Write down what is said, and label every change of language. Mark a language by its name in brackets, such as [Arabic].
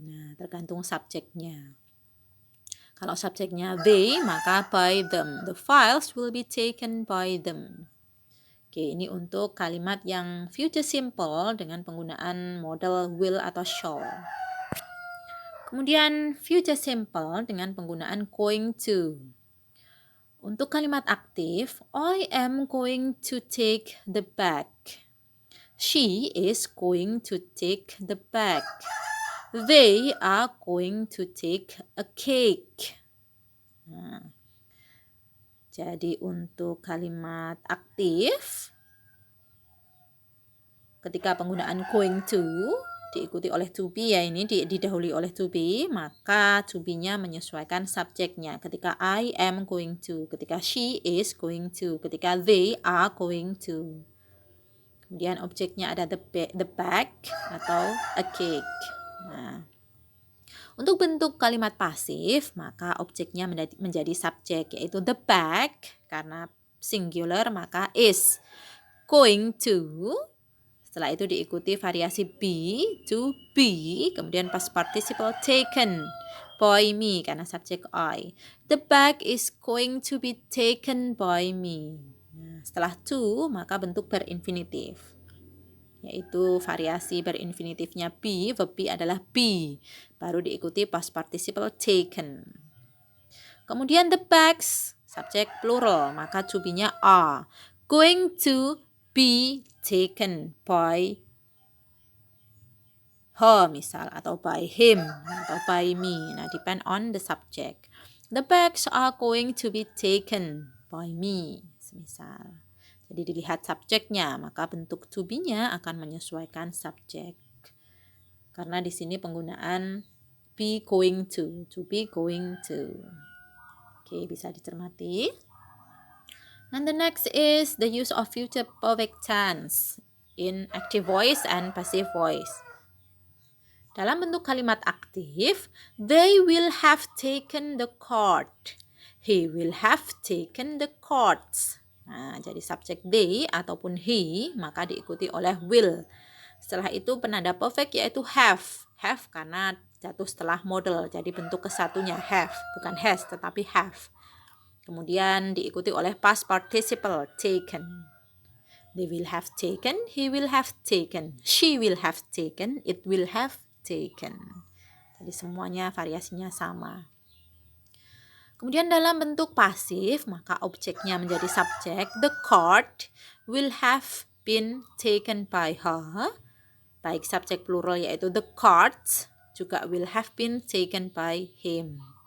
[Indonesian] Nah, tergantung subjeknya. Kalau subjeknya they, maka by them. [English] The files will be taken by them. [Indonesian] Oke, ini untuk kalimat yang future simple dengan penggunaan model will atau shall. Kemudian future simple dengan penggunaan going to. Untuk kalimat aktif, [English] I am going to take the bag. She is going to take the bag. They are going to take a cake. [Indonesian] Nah, jadi untuk kalimat aktif, ketika penggunaan going to diikuti oleh to be ya, ini didahului oleh to be, maka to be-nya menyesuaikan subjeknya. Ketika I am going to, ketika she is going to, ketika they are going to. Kemudian objeknya ada the bag atau a cake. Nah, untuk bentuk kalimat pasif, maka objeknya menjadi subjek yaitu the bag karena singular maka is going to. Setelah itu diikuti variasi be, to be, kemudian past participle taken by me karena subjek I. [English] The bag is going to be taken by me. [Indonesian] Nah, setelah to maka bentuk berinfinitif, yaitu variasi berinfinitifnya be, verb be adalah be, baru diikuti past participle taken. Kemudian the bags, subjek plural, maka to be-nya are. [English] Going to be taken by her misal, atau by him, atau by me. Nah, depend on the subject. The bags are going to be taken by me, [Indonesian] misal. Jadi dilihat subjeknya, maka bentuk to be-nya akan menyesuaikan subjek. Karena di sini penggunaan be going to be going to. Oke, bisa dicermati. [English] And the next is the use of future perfect tense in active voice and passive voice. [Indonesian] Dalam bentuk kalimat aktif, [English] they will have taken the court. He will have taken the courts. [Indonesian] Nah, jadi subjek they ataupun he maka diikuti oleh will. Setelah itu penanda perfect yaitu have. Have karena jatuh setelah model. Jadi bentuk kesatunya have, bukan has tetapi have. Kemudian diikuti oleh past participle taken. [English] They will have taken, he will have taken, she will have taken, it will have taken. [Indonesian] Jadi semuanya variasinya sama. Kemudian dalam bentuk pasif, maka objeknya menjadi subjek. [English] The card will have been taken by her. Baik subjek plural yaitu the cards [Indonesian] juga [English] will have been taken by him.